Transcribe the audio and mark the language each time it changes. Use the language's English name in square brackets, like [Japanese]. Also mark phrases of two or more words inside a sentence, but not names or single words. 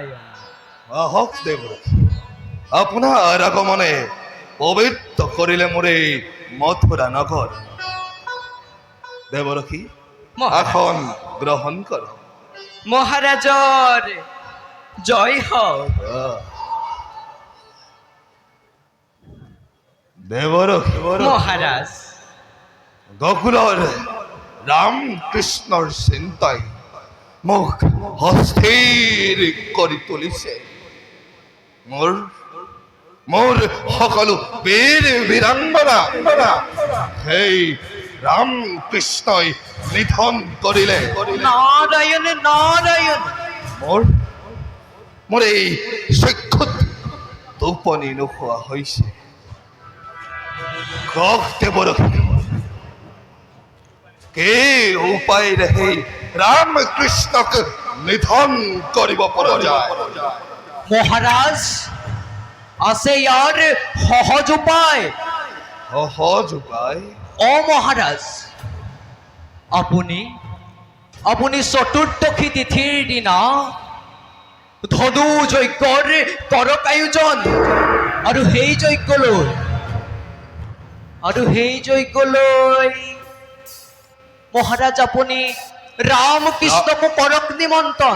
[Assamese] আহক দেৱৰ্ষি, আপোনাৰ আগমনে পবিত্র করিলে মোরে মথুরা নগর। দেবরক্ষী মহারাজ। এখন গ্রহণ কর। মহারাজর জয় হোক। দেবরক্ষী মহারাজ গোকুলর রামকৃষ্ণর চিন্তায় মুখ অস্থির কৰি তুলিছে। মোর মোর সকলো বীর বীরাঙ্গনা সেই রামকৃষ্ণই নিধন কৰিলে। নারায়ণ নারায়ণ। মোৰ মোৰ এই চক্ষুত টোপনি নোখোৱা হৈছে। কওক দেৱৰক্ষী, কি উপায়েৰে সেই ৰামকৃষ্ণক নিধন কৰিব পৰা যায়? মহারাজ আছে ইয়ার সহজ উপায়। সহজ উপায়? ও মহারাজ, আপুনি আপুনি চতুৰ্দশী তিথিৰ দিনা ধনু যজ্ঞৰ কৰক আয়োজন আৰু সেই যজ্ঞলৈ মহাৰাজ আপুনি ৰামকৃষ্ণকো কৰক নিমন্ত্ৰণ।